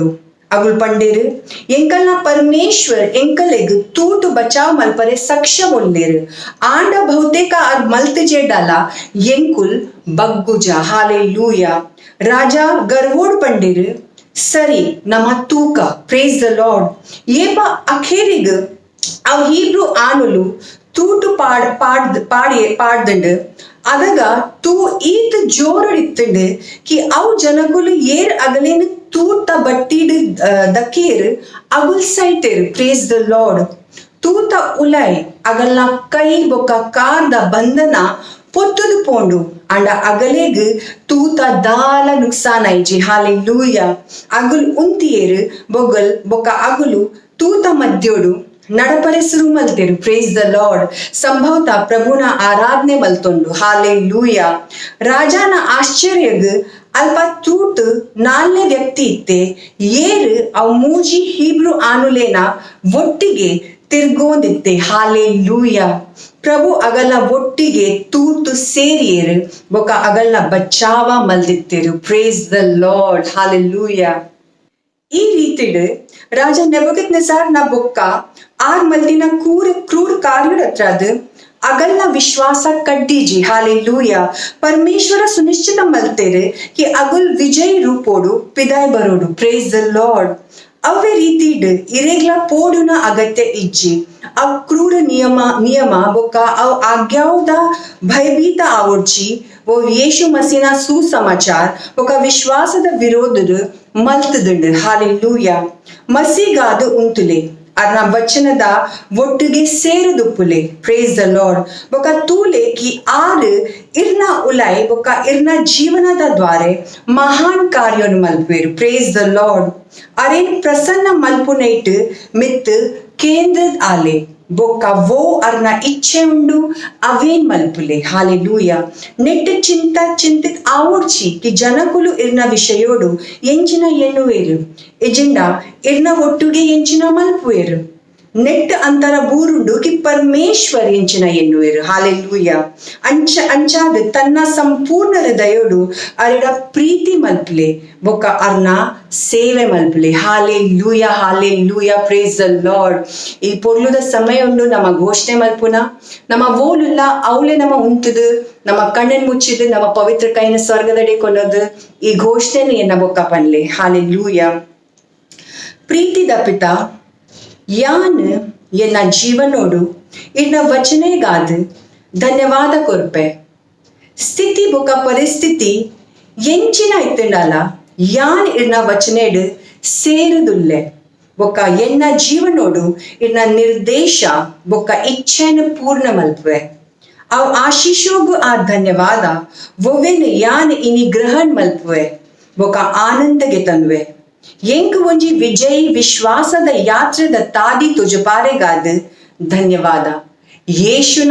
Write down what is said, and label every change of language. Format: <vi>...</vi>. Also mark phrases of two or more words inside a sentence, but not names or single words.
<tcy>ಅಗುಲ್ ಪಂಡೇರು ಎಂಕಲ್ನ ಪರಮೇಶ್ವರ್ ಎಂಕಲೆಗ್ ತೂಟು ಬಚಾವ್ ಮಲ್ಪರೆ ಸಕ್ಷಮ ಒಲ್ಲೇರು ಆಂಡ ಬಹುತೇಕ ಆರ್ ಮಲ್ತ್ ಜೇಡಲ ಎಂಕುಲ್ ಬಗ್ಗುಜ ಹಾಲೆಲೂಯಾ. ರಾಜ ಗರ್ವೋಡ್ ಪಂಡೇರು ಸರಿ ನಮ್ಮ ತೂಕ</tcy> <en>praise the Lord.</en> <tcy>ಏಪ ಅಖೇರಿಗ್ ಅವ್ ಹೀಬ್ರೂ ಆನುಲು ತೂಟು ಪಾಡ್ದಂಡು ಅದಗ ತೂ ಈತ್ ಜೋರಡಿತ್ತಂಡು ಕಿ ಅವ್ ಜನಗುಲು ಏರ್ ಅಗಲೇನು ತೂತ ಬಟ್ಟಿಡ್ ದಕ್ಕೇರ್ ಅಗುಲ್ ಸೈತೇರ್</tcy> <en>praise the Lord.</en> <tcy>ತೂತ ಉಲೈ ಅಗಲ್ನ ಕೈ ಬೊಕ್ಕ ಕಾರ್ದ ಬಂಧನ ಪೊತ್ತುದು ಪೋಂಡು ಅಂಡ ಅಗಲೇಗ್ ತೂತ ದಾಲ ನುಕ್ಸಾನ ಐಜಿ ಹಾಲೆಲೂಯಾ. ಅಗುಲ್ ಉಂತಿಯೇರು ಬೊಗಲ್ ಬೊಕ್ಕ ಅಗುಲು ತೂತ ಮಧ್ಯೋಡು ನಡಪರೆಸರು ಮಲ್ತೇರು</tcy> <en>praise the Lord.</en> <tcy>ಸಂಭವತ ಪ್ರಭುನ ಆರಾಧನೆ ಮಲ್ತೊಂಡು ಹಾಲೆಲೂಯಾ. ರಾಜನ ಆಶ್ಚರ್ಯಗ್ ಅಲ್ಪ ತೂಟ್ ನಾಲ್ನೇ ವ್ಯಕ್ತಿ ಇತ್ತೆ ಏರು ಅವ್ ಮೂಜಿ ಹೀಬ್ರೂ ಆನುಲೇನ ಒಟ್ಟಿಗೆ ತಿರ್ಗೋಂದಿತ್ತೆ ಹಾಲೆಲೂಯಾ. ಪ್ರಭು ಅಗಲ್ನ ಒಟ್ಟಿಗೆ ತೂತು ಸೇರಿಯೇರು ಬೊಕ ಅಗಲ್ನ ಬಚಾವ ಮಲ್ದಿತ್ತೇರು</tcy> <en>praise the Lord</en> <tcy>ಹಾಲೆಲೂಯಾ. ಈ ರೀತಿಡ್ ರಾಜ ನೆಬೂಕದ್ನೆಜರ್ ನ ಬೊಕ್ಕ ಆರ್ ಮಲ್ದಿನ ಕ್ರೂರ ಕಾರ್ಯರತ್ರಾದ ಅಗಲ್ನ ವಿಶ್ವಾಸ ಕಡ್ಡಿಜಿ ಹಾಲೆಲೂಯಾ. ಪರಮೇಶ್ವರ ಸುನಿಶ್ಚಿತ ಮಲ್ತೇರು ಕಿ ಅಗುಲ್ ವಿಜಯ್ ರೂಪೋಡು ಪಿದಾಯ್ ಬರೋಡು</tcy> <en>praise the Lord.</en> <tcy>ಅವೇ ರೀತಿಡ್ ಇರೆಗ್ಲ ಪೋಡುನ ಅಗತ್ಯ ಇಜ್ಜಿ ಅವ್ ಕ್ರೂರ ನಿಯಮ ಬೊಕ್ಕ ಅವ್ ಆಜ್ಞಾವುದ ಭಯಭೀತ ಆವಡ್ಚಿ ಓ ಯೇಸು ಮಸೀನ ಸುಸಮಾಚಾರ್ ಬೊಕ್ಕ ವಿಶ್ವಾಸದ ವಿರೋಧದ ಮಲ್ತದಂಡು ಹಾಲೆಲೂಯಾ. ಮಸೀಗಾದ ಉಂತುಲೆ ಅರ್ನ ವಚನದ ಒಟ್ಟಿಗೆ ಸೇರುದುಪ್ಪುಲೆ</tcy> <en>praise the Lord.</en> <tcy>ಬೊಕ್ಕ ತೂಲೆ ಕಿ ಆರ್ ಇರ್ನ ಉಲೈ ಬೊಕ್ಕ ಇರ್ನ ಜೀವನದ ದ್ವಾರೆ ಮಹಾನ್ ಕಾರ್ಯನು ಮಲ್ಪೇರು</tcy> <en>praise the Lord.</en> <tcy>ಅರೇನ್ ಪ್ರಸನ್ನ ಮಲ್ಪುನೈಟ್ ಮಿತ್ ಕೇಂದ್ರದ ಆಲೆ ಬೊಕ್ಕ ವೋ ಅರ್ನ ಇಚ್ಛೆ ಉಂಡು ಅವೇನ್ ಮಲ್ಪುಲೆ ಹಾಲೆಲೂಯಾ. ನೆಟ್ ಚಿಂತಿತ್ ಆವಡ್ಚಿ ಕಿ ಜನಕುಲು ಇರ್ನ ವಿಷಯೋಡು ಎಂಚಿನ ಎನ್ನುವೇರು ಎಜೆಂಡಾ ಇರ್ನ ಒಟ್ಟುಗೆ ಎಂಚಿನ ಮಲ್ಪುವೇರು ನೆಟ್ ಅಂತರ ಬೂರುಂಡು ಕಿ ಪರಮೇಶ್ವರ್ ಎಂಚಿನ ಎನ್ನುವೇರು ಹಾಲೆಲೂಯಾ. ಅಂಚಾದ ತನ್ನ ಸಂಪೂರ್ಣ ಹೃದಯೋಡು ಅರೆಡ ಪ್ರೀತಿ ಮಲ್ಪಲೆ ಬೊಕ್ಕ ಅರ್ನ ಸೇವೆ ಮಲ್ಪಲೆ ಹಾಲೆಲೂಯಾ ಹಾಲೆಲೂಯಾ</tcy> <en>praise the Lord.</en> <tcy>ಈ ಪೊರ್ಲುದ ಸಮಯ ಉಂಡು ನಮ್ಮ ಘೋಷಣೆ ಮಲ್ಪುನ ನಮ್ಮ ಓಲುಲ್ಲ ಅವಳೆ ನಮ್ಮ ಉಂತದು ನಮ್ಮ ಕಣ್ಣನ್ ಮುಚ್ಚಿದು ನಮ್ಮ ಪವಿತ್ರ ಕೈನ ಸ್ವರ್ಗದಡಿ ಕೊನೋದು ಈ ಘೋಷಣೆ ಎನ್ನ ಬೊಕ್ಕ ಪನ್ಲೆ ಹಾಲೆಲೂಯಾ. ಪ್ರೀತಿದ ಪಿತಾ ಯಾನ್ ಎನ್ನ ಜೀವನೋಡು ಇನ್ನ ವಚನೆಗಾದ ಧನ್ಯವಾದ ಕೊರ್ಪೆ ಸ್ಥಿತಿ ಬೊಕ್ಕ ಪರಿಸ್ಥಿತಿ ಎಂಚಿನ ಇತ್ತುಂಡಾಲ ಯಾನ್ ಇರ್ನ ವಚನೇಡು ಸೇರುದುಲ್ಲೆ ಬೊಕ್ಕ ಎನ್ನ ಜೀವನೋಡು ಇನ್ನ ನಿರ್ದೇಶ ಬೊಕ್ಕ ಇಚ್ಛೆನ ಪೂರ್ಣ ಮಲ್ಪುವೆ ಅವ್ ಆಶೀಶೋಗು ಆ ಧನ್ಯವಾದ ಒವ್ವೆನ ಯಾನ್ ಇನಿ ಗ್ರಹಣ್ ಮಲ್ಪುವೆ ಬೊಕ್ಕ ಆನಂದಗೆ ತನ್ವೆ ಎಂಕ್ ಒಂಜಿ ವಿಜಯ್ ವಿಶ್ವಾಸದ ಯಾತ್ರೆದ ತಾದಿ ತುಜಪಾರೆಗಾದ ಧನ್ಯವಾದ ಯೇಶುನ</tcy>